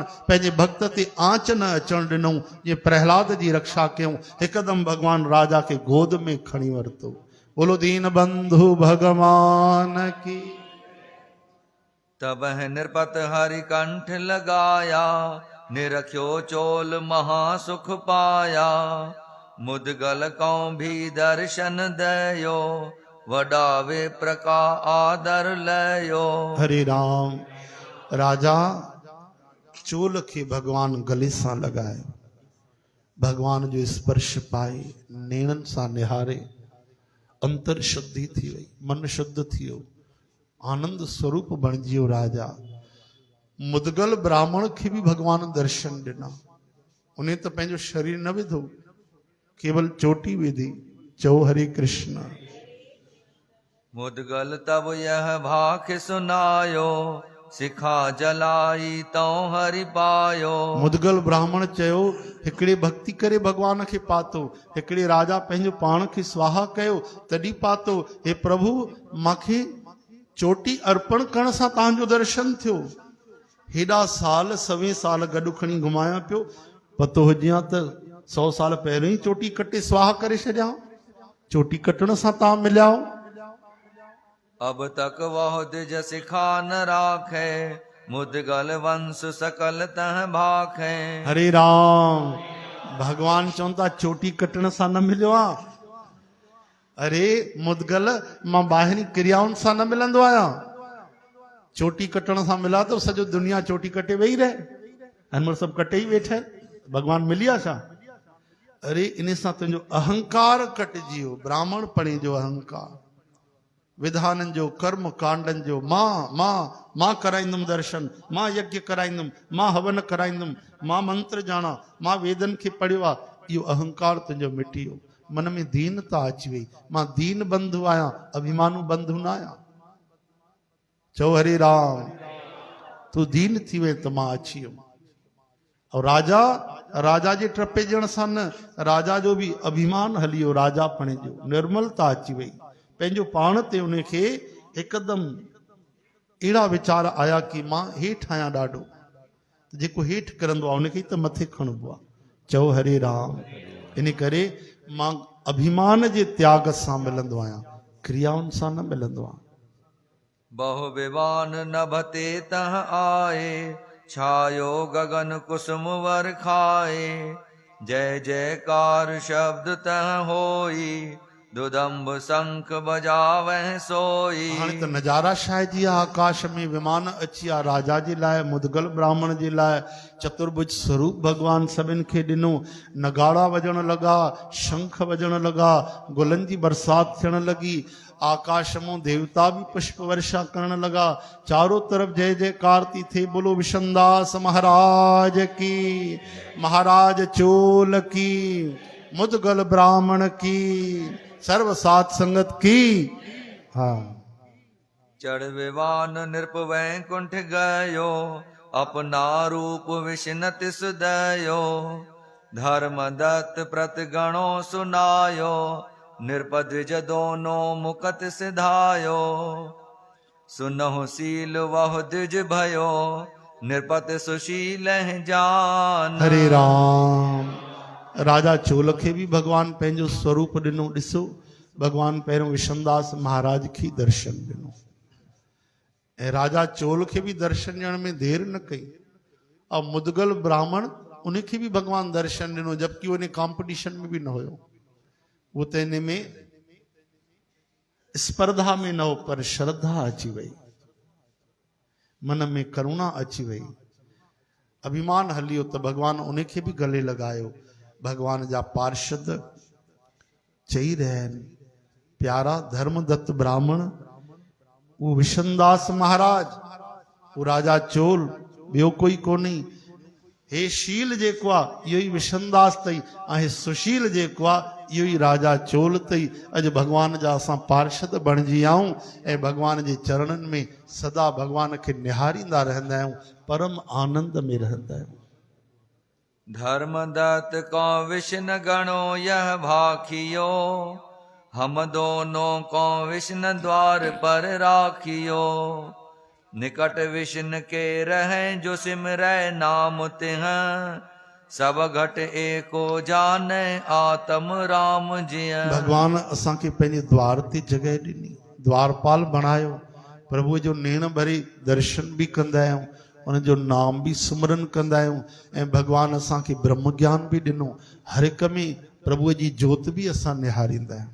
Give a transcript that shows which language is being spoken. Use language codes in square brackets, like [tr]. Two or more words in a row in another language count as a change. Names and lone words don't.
[sd] पंहिंजे भक्त ते आंच न अचण ॾिनऊं, जीअं प्रहलाद जी रक्षा कयूं। हिकदमि भगवान राजा खे गोद में खणी वरितो। [hi] बोलो दीन बंधु भगवान की। तब नृपत हरि कंठ लगाया, निरख्यो चोल महासुख पाया। मुदगल कौं भी दर्शन दयो, वडावे प्रका आदर लयो। [sd] हरे राम। राजा चोल खे भगवान गले सां लगाए, भगवान जो स्पर्श पाए, नेणनि सां निहारे, अंतर शुद्धि थी वई, मन शुद्ध थी वियो, आनंद स्वरूप बणिजी वियो राजा। मुदगल ब्राह्मण खे भी भगवान दर्शन ॾिना। उन्हें तो पंहिंजो शरीर न विधो, केवल चोटी विधी। चओ हरे कृष्ण। [hi] मुदगल तब यह भाख सुनायो, सिखा जलाई तो हरि पायो। [sd] मुदगल ब्राह्मण चयो, हिकिड़े भक्ति करे भगवान खे पातो, हिकिड़े राजा पंहिंजो पाण खे स्वाहा कयो तॾहिं पातो। हे प्रभु, मूंखे चोटी अर्पण करण सां तव्हांजो दर्शन थियो। हेॾा साल 100 साल गॾु खणी घुमाया पियो, पतो हुजे हा त 100 साल पहिरियों ई चोटी कटे स्वाहा करे छॾिया। चोटी कटण सां तव्हां मिलिया। [hi] अब तक वह द्विज सिखा न राखे, मुदगल वंश सकल तह भाखे। हरे राम। [sd] भगवान चवनि था चोटी कटण सां न मिलियो आहे। अरे मुदगल, मां ॿाहिरी क्रियाउनि सां न मिलंदो आहियां। चोटी कटण सां मिला तो सॼो दुनिया चोटी कटे वेही रहे, हिनमहिल सभु कटे ई वेठा आहिनि। भगवान मिलिया छा? अरे इन सां तुंहिंजो अहंकार कटिजी वियो, ब्राह्मण पणे जो अहंकार, विधाननि जो, कर्म कांडनि जो। मां कराईंदुमि दर्शन, मां यज्ञ कराईंदुमि, मां हवन कराईंदुमि, मां मंत्र ॼाणा, मां वेदन खे पढ़ियो आहे। इहो अहंकार तुंहिंजो मिटी वियो, मन में दीनता अची वई। मां दीन बंधु आहियां, अभिमानु बंधु न आहियां। चओ हरे राम। तूं दीन थी वई त मां अची वियुमि। और राजा जे ट्रपे ॼण सां न, राजा जो भी अभिमान हली वियो, राजा पणे जो निर्मलता अची वई। पंहिंजो पाण ते उनखे हिकदमि अहिड़ा वीचार आया कि मां हेठि आहियां ॾाढो, जेको हेठि करंदो आहे उनखे त मथे खणबो आहे। चओ हरे राम। इन करे मां अभिमान जे त्याग सां मिलंदो आहियां, क्रियाउनि सां न मिलंदो आहियां। [hi] बहु विवान नभते तह आए, छायो गगन कुसुम वर खाए। जय जयकार शब्द तह होई, दुदम्ब शंख बजावह सोई। [sd] हाणे त नज़ारा छाइजी आहे, आकाश में विमान अची विया। राजा जे लाइ, मुदगल ब्राह्मण जे लाइ चतुर्भुज स्वरूप भगवान सभिनि खे ॾिनो। नगाड़ा वॼण लॻा, शंख वॼण लॻा, गुलनि जी बरसाति थियण लॻी। आकाश मां देवता भी पुष्प वर्षा करण लगा। चारों तरफ जय जयकार थी थे। [hi] बोलो विशनदास महाराज की, महाराज चोल की, मुदगल ब्राह्मण की, सर्व सात संगत की। हाँ। चढ़ विवान नृप वैकुंठ गयो, अपना रूप विष्णु तिस दयो। धर्म दत्त प्रतिगणो सुनायो, नृपद्विज दोनों मुकत सिधायो। सुनहु सील वह द्विज भयो, नृपत सुशील जान। [sd] हरे राम। राजा चोल खे भी भगवान पंहिंजो स्वरूप ॾिनो। ॾिसो, भगवान पहिरियों विशनदास महाराज खे दर्शन ॾिनो ऐं राजा चोल खे भी दर्शन ॾियण में देर न कई। और मुदगल ब्राह्मण उनखे भी भगवान दर्शन ॾिनो, जबकि उन कॉम्पिटिशन में भी न हुयो। [hi] वो तो [sd] इन में स्पर्धा में न हो, पर श्रद्धा अची वई, मन में करुणा अची वई, अभिमान हलियो तो भगवान उनखे भी गले लगायो। भगवान जा पार्षद चई रहिया आहिनि, प्यारा धर्मदत्त ब्राह्मण, वो विशनदास महाराज, वो राजा चोल, ॿियो कोई कोन्हे। हे शील जेको आहे इहो ई विशनदास अथई ऐं हे सुशील जेको आहे इहो ई राजा चोल अथई। अॼु भॻवान जा असां पार्षद बणिजी आऊं ऐं भॻवान जे चरणनि में सदा भॻवान खे निहारींदा रहंदा आहियूं, परम आनंद में रहंदा आहियूं। [hi] धर्मदत्त को विष्णु गणो यह भाखियो, हम दोनों को विष्णु द्वार पर राखियो। निकट विष्णु के रहे जो सिमरै नाम तिह, सब घट एको जाने आत्म राम जिय। [sd] भगवान असांखे पंहिंजे द्वार ते जॻह ॾिनी, द्वारपाल बणायो, प्रभु जो नेण भरे दर्शन बि कंदा आहियूं, उनजो नाम बि सुमरन कंदा आहियूं ऐं भगवान असांखे ब्रह्म ज्ञान बि ॾिनो। हर हिक में प्रभुअ जी जोत बि असां निहारींदा आहियूं।